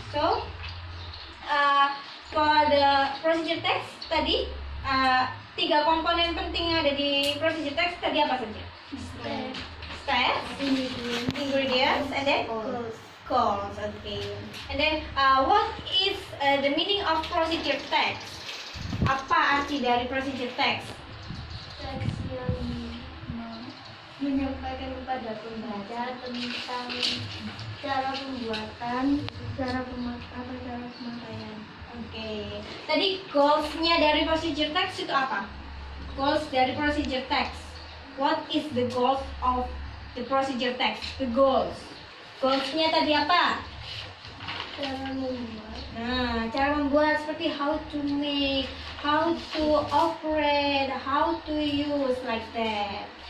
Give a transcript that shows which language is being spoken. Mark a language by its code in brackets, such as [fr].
[en] So for the procedure text [id] tadi 3 komponen penting yang ada di procedure text tadi apa saja? [en] Steps, ingredients, and then goals. Okay. And then what is the meaning of procedure text? [id] Apa arti dari procedure text? Teks yang menyampaikan kepada pembaca tentang cara pembuatan, cara pemakaian. Oke. Tadi goals-nya dari procedure text itu apa? Goals dari procedure text. [en] What is the goals of the procedure text? [id] The goals. Goals-nya tadi apa? Cara membuat. Nah, cara membuat seperti [en] how to make, how to operate, how to use like that.